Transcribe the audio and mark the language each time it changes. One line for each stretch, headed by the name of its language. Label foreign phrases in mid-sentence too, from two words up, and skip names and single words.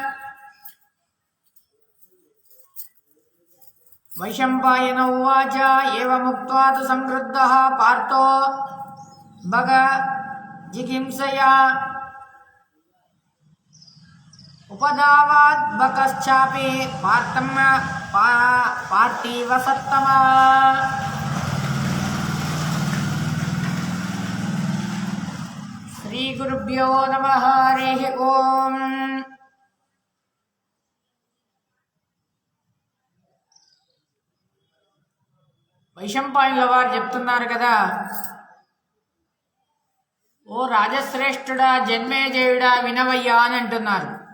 Sanskrit: वैशम्पायन उवाच एवमुक्त्वा तु संक्रुद्धः पार्थो भगजिगींसया उपधावात् बकश्चापि पार्थं पार्थीवसत्तमा। श्री गुरुभ्यो नमः। हरिः ओम्।
Telugu: వైశంపాయనుల వారు చెప్తున్నారు కదా, ఓ రాజశ్రేష్ఠుడా జన్మేజయుడా వినవయ్యా అని అంటున్నారు.